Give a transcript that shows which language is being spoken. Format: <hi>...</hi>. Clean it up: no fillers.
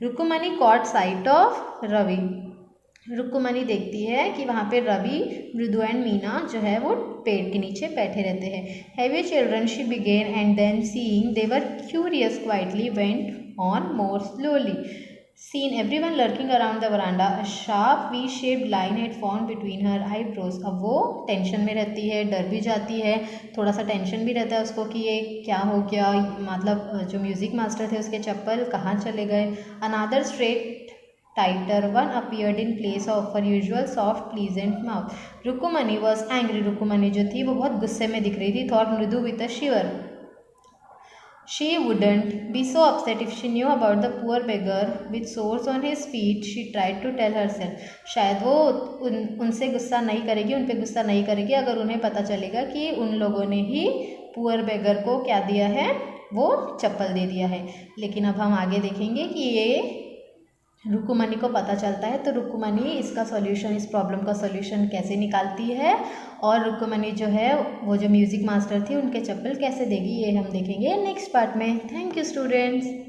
<hi>रुक्कुमनी</hi> <en>caught sight of Ravi,</en> <hi>रुक्कुमनी देखती है कि वहाँ पे रवि, मृदु एंड मीना जो है वो पेड़ के नीचे बैठे रहते हैं।</hi> <en>Have you children, she began, and then seeing they were curious quietly went on more slowly. Seen everyone lurking around the veranda, a sharp V-shaped line had formed between her eyebrows.</en> <hi>अब वो tension में रहती है, डर भी जाती है, थोड़ा सा टेंशन भी रहता है उसको कि ये क्या हो गया, मतलब जो म्यूज़िक मास्टर थे उसके चप्पल कहाँ चले गए।</hi> <en>Another straight tighter one appeared in place of her usual soft pleasant mouth. Rukkumani was angry.</en> <hi>रुक्कुमनी जो थी वो बहुत गुस्से में दिख रही थी।</hi> <en>Thought Mridu with a shiver. She wouldn't be so upset if she knew about the poor beggar with sores on his feet, she tried to tell herself.</en> <hi>शायद वो उनसे गुस्सा नहीं करेगी, उन पे गुस्सा नहीं करेगी अगर उन्हें पता चलेगा कि उन लोगों ने ही पुअर बेगर को क्या दिया है, वो चप्पल दे दिया है। लेकिन अब हम आगे देखेंगे कि ये रुक्कुमनी को पता चलता है तो रुक्कुमनी इसका सॉल्यूशन, इस प्रॉब्लम का सॉल्यूशन कैसे निकालती है, और रुक्कुमनी जो है वो जो म्यूज़िक मास्टर थी उनके चप्पल कैसे देगी, ये हम देखेंगे नेक्स्ट पार्ट में। Thank you students.</hi>